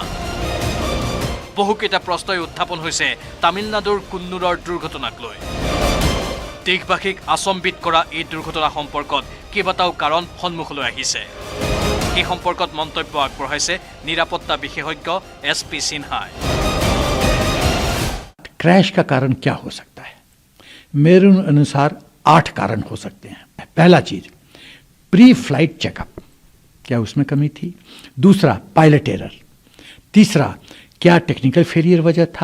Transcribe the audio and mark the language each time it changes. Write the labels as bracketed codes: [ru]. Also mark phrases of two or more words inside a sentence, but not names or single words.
[as] বহুকেইটা প্ৰশ্নই উত্থাপন হৈছে তামিলনাডুৰ কুন্নুৰৰ দুৰ্ঘটনাক লৈ। দেশবাসীক আচম্বিত কৰা এই দুৰ্ঘটনা সম্পৰ্কত কেইবাটাও কাৰণ সন্মুখলৈ আহিছে। এই সম্পৰ্কত মন্তব্য আগবঢ়াইছে নিৰাপত্তা বিশেষজ্ঞ SP सिन्हाই। [hi] क्रैश का कारण क्या हो सकता है? मेरे अनुसार 8 कारण हो सकते हैं। पहला चीज, [en] pre flight checkup, [hi] क्या उसमें कमी थी? [en] दूसरा, pilot error. [hi] तीसरा, क्या [en] technical failure [hi] वजह था?